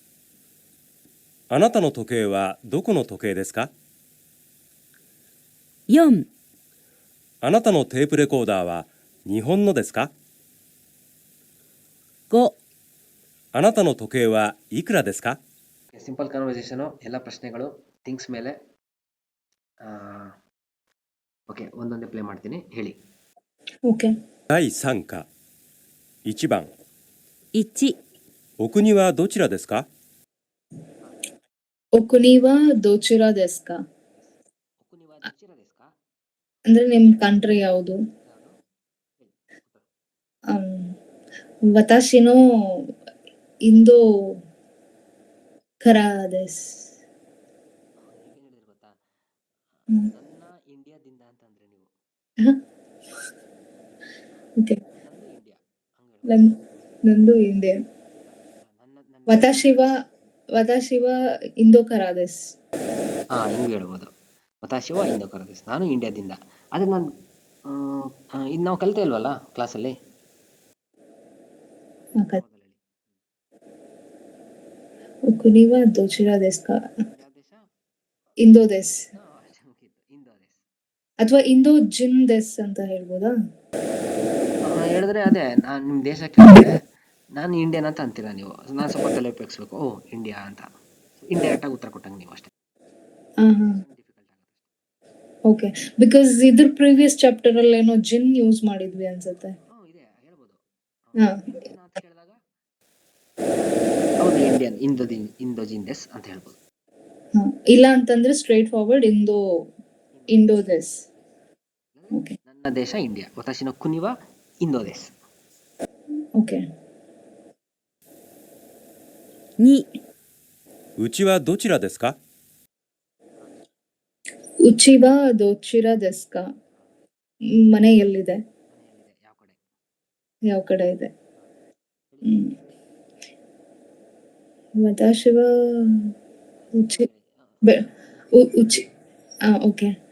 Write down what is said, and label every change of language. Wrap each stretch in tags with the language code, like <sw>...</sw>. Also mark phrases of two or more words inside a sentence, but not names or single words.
<ja>あなたの時計はどこの時計ですか？ 4、あなたのテープレコーダーは日本のですか？ 5、あなたの時計はいくらですか？</ja> <en>simple conversation</en> <kn>ಎಲ್ಲ ಪ್ರಶ್ನೆಗಳು ಥಿಂಗ್ಸ್ ಮೇಲೆ ಓಕೆ ಒಂದೊಂದೇ ಪ್ಲೇ ಮಾಡ್ತೀನಿ ಹೇಳಿ. Okay.</kn> <ja>第3課1番 1、お国はどちらですか？お国はどちらですか? お国はどちらですか?</ja> <kn>ಅಂದ್ರೆ ನಿಮ್ ಕಂಟ್ರಿ ಯಾವುದು?</kn> <ja>私のインドからです.</ja> <kn>ಏನ್ ಹೇಳಿದ್ರು ಗೊತ್ತಾ? ಹ್ಮ್. ನನ್ನ ಇಂಡಿಯಾದಿಂದ ಅಂತಂದ್ರೆ ನೀವು ಓಕೆ. ನಂದು ಇಂಡಿಯಾ ಹಂಗೆ ನಂದು ಇಂಡಿಯಾ.</kn> <ja>私はインドからです.</ja> <kn>ಹಿಂಗೆ ಹೇಳ್ಬೋದು.</kn> <ja>私はインドからです.</ja> <kn>ನಾನು ಇಂಡಿಯಾದಿಂದ. ಅದಕ್ಕೆ ನಾನು ಇದು ನಾವು ಕಲಿತಾ ಇಲ್ವಲ್ಲ ಕ್ಲಾಸಲ್ಲಿ.</kn> <ja>お国はどちらですか?</ja> <kn>ಯಾವ ದೇಶ?</kn> <ja>インドですインドです</ja> <kn>ಅಥವಾ</kn> <ja>インド人です</ja> <kn>ಅಂತ ಹೇಳ್ಬೋದಾ? ಹೇಳಿದ್ರೆ ಅದೇ ನಾನು ನಿಮ್ಮ ದೇಶ ಕೇಳಿದ್ರೆ ನಾನು ಇಂಡಿಯನ್ ಅಂತ ಅಂತೀರಾ ನೀವು. ನಾನು ಸ್ವಲ್ಪ ತಲೆ ಉಪಯೋಗಿಸ್ಬೇಕು. ಓ ಇಂಡಿಯಾ ಅಂತ ಇಂಡೈರೆಕ್ಟ್ ಆಗಿ ಉತ್ತರ ಕೊಟ್ಟಂಗೆ ನೀವು ಅಷ್ಟೇ. ಡಿಫಿಕಲ್ಟ್ ಆಗುತ್ತೆ.</kn> <en>okay, because</en> <kn>ಇದ್ರ</kn> <en>previous chapter</en> <kn>ಅಲ್ಲಿ ಏನೋ ಜಿನ್ ಯೂಸ್ ಮಾಡಿದ್ವಿ ಅನ್ಸುತ್ತೆ. ಇದೆ ಹೇಳ್ಬೋದು. ಹಾ. ಇಂಡಿಯನ್ ಅಂತ ಕೇಳಿದಾಗ ಹೌದು ಇಂಡಿಯನ್</kn> <ja>インド人です</ja> <kn>ಅಂತ ಹೇಳ್ಬೋದು. ಇಲ್ಲ ಅಂತಂದ್ರೆ</kn> <en>straight forward</en> <ja>インドです.</ja> <kn>ಓಕೆ. ನನ್ನ ದೇಶ ಇಂಡಿಯಾ.</kn> <ja>私の国はインドです.</ja> <kn>ಓಕೆ.</kn> <ja>2、うちはどちらですか？うちはどちらですか?</ja> <kn>ಮನೆ ಎಲ್ಲಿದೆ? ಯಾವ ಕಡೆ? ಯಾವ ಕಡೆ ಇದೆ?</kn> <ja>私はうちうち</ja> <kn>ಓಕೆ.</kn>